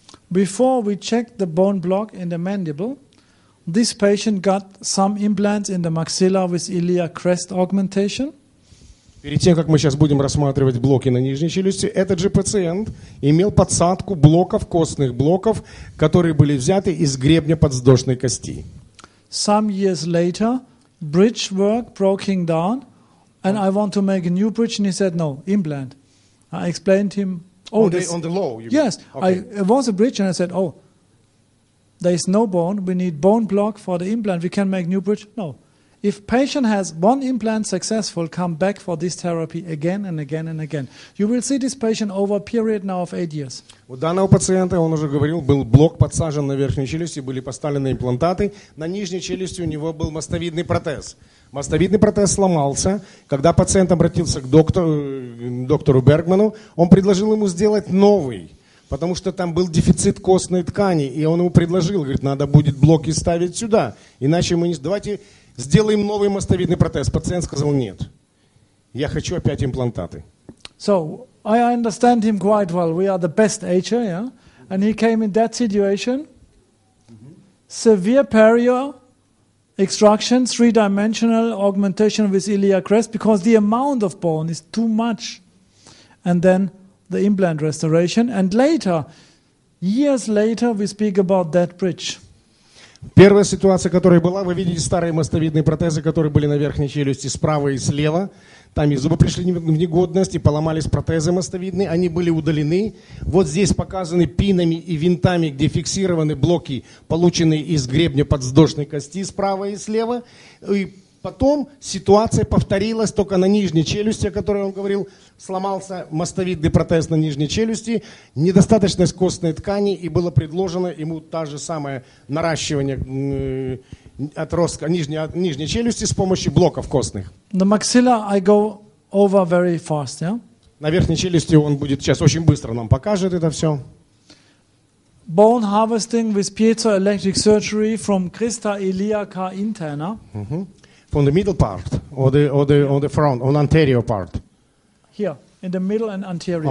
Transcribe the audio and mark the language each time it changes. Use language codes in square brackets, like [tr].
[en] Before we check the bone block in the mandible, this patient got some implants in the maxilla with iliac crest augmentation. [ru] Перед тем, как мы сейчас будем рассматривать блоки на нижней челюсти, этот же пациент имел подсадку блоков, костных блоков, которые были взяты из гребня подвздошной кости. [en] Some years later, bridge work broken down, and I want to make a new bridge, and he said, no, implant. I explained to him, on the low, you yes, okay. It was a bridge, and I said, there is no bone, we need bone block for the implant, we can make new bridge. No. If patient has one implant successful, come back for this therapy again and again and again. You will see this patient over a period now of 8 years. [ru] У данного пациента, он уже говорил, был блок подсажен на верхней челюсти, были поставлены имплантаты. На нижней челюсти у него был мостовидный протез. Мостовидный протез сломался. Когда пациент обратился к доктору Бергману, он предложил ему сделать новый. Потому что там был дефицит костной ткани. И он ему предложил, говорит, надо будет блоки ставить сюда. Иначе мы не... Давайте... Сделаем новый мостовидный протез. Пациент сказал нет. Я хочу опять имплантаты. [en] So, I understand him quite well. We are the best ager, yeah? And he came in that situation. Severe perio extraction, 3-dimensional augmentation with iliac crest, because the amount of bone is too much. And then the implant restoration. And later, years later, we speak about that bridge. [ru] Первая ситуация, которая была, вы видите старые мостовидные протезы, которые были на верхней челюсти справа и слева. Там и зубы пришли в негодность, и поломались протезы мостовидные, они были удалены. Вот здесь показаны пинами и винтами, где фиксированы блоки, полученные из гребня подвздошной кости справа и слева. И потом ситуация повторилась только на нижней челюсти, о которой он говорил. Сломался мостовидный протез на нижней челюсти, недостаточность костной ткани, и было предложено ему та же самое наращивание отростка нижней челюсти с помощью блоков костных. [en] The maxilla I go over very fast, yeah? [ru] На верхней челюсти он будет сейчас очень быстро нам покажет это все. [en] Bone harvesting with piezoelectric surgery from crista iliaca interna. From the middle part, or the front, on anterior part. Here, in the middle and anterior.